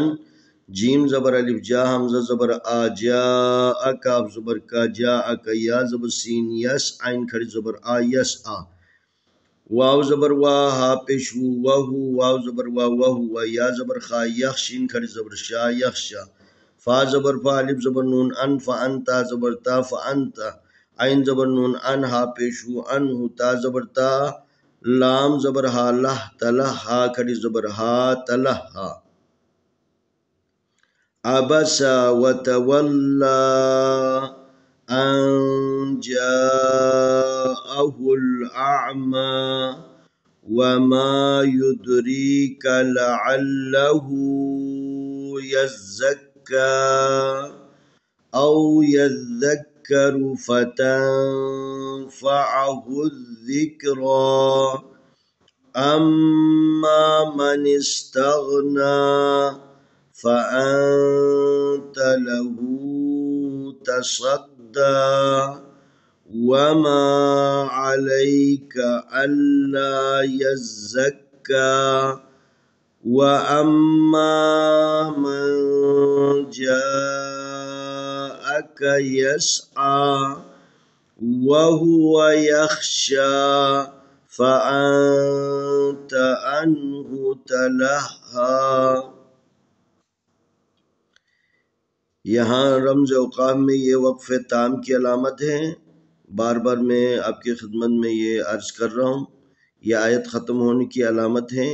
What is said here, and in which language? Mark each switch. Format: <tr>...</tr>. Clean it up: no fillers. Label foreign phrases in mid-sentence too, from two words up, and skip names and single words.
<ur>جیم زبر الف جا حمزہ زبر آ جا، کاف زبر کا جا کا، یا زبر سین یس عین کھڑی زبر آ یس آ، واو زبر وا ہا پیش ہو وہو، واو زبر وا وہو، یا زبر خا یخ شین کھڑی زبر شا یخشا، فا زبر فا الف زبر نون اَن فانتا زبر تا فانتا عین زبر نون اَن ہا پیش انہو تا زبر تا لام زبر ہا لہ تلہ ہا کھڑی زبر ہا تلہ ہا.</ur> <ar>عبس و تولى أن جاءه الأعمى وما يدريك لعله يزكى أو يذكر فتنفعه الذكرى أما من استغنى فأنت له تصدى وما عليك ألا يزكى وأما من جاءك يسعى وهو يخشى فأنت عنه تلهى.</ar> <ur>یہاں رموز اوقاف میں یہ وقف تام کی علامت ہے. بار بار میں آپ کی خدمت میں یہ عرض کر رہا ہوں، یہ آیت ختم ہونے کی علامت ہے.</ur>